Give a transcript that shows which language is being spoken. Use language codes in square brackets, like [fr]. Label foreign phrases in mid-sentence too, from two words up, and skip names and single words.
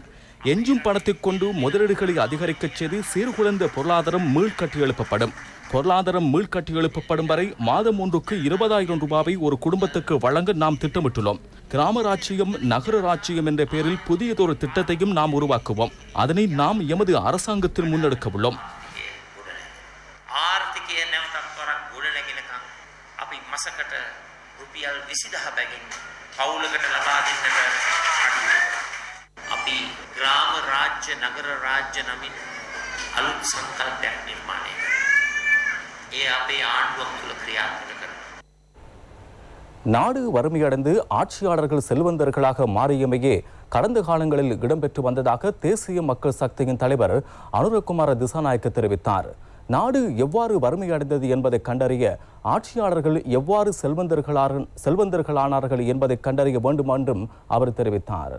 [ta] எஞ்சும் பணத்தை கொண்டு முதலீடுகளை அதிகரிக்கச் செய்து சீர்குலைந்த பொருளாதாரம் மீள்கட்டி எழுப்பப்படும். பொருளாதாரம் மீள்கட்டி எழுப்பப்படும் வரை மாதம் ஒன்றுக்கு 20,000 ரூபாவை ஒரு குடும்பத்துக்கு வழங்க நாம் திட்டமிட்டுள்ளோம். கிராம ராஜ்யம் நகர ராஜ்யம் என்ற பெயரில் புதியதொரு திட்டத்தையும் நாம் உருவாக்குவோம். அதனை நாம் எமது அரசாங்கத்தில் முன்னெடுக்க உள்ளோம். [si] අපි ග්‍රාම රාජ්‍ය නගර රාජ්‍ය නමින් අලුත් සංකල්පයක් නිර්මාණය කරනවා. ඒ අපේ ආණ්ඩුවක් තුළ ක්‍රියාත්මක කරනවා. [ta] நாடு வறுமையடைந்து ஆட்சியாளர்கள் செல்வந்தர்களாக மாறியமையே கடந்த காலங்களில் இடம்பெற்று வந்ததாக தேசிய மக்கள் சக்தியின் தலைவர் அனுரகுமார திசாநாயக்க தெரிவித்தார். நாடு எவ்வாறு வறுமையடைந்தது என்பதை கண்டறிய ஆட்சியாளர்கள் எவ்வாறு செல்வந்தர்களானார்கள் என்பதை கண்டறிய வேண்டும் என்றும் அவர் தெரிவித்தார்.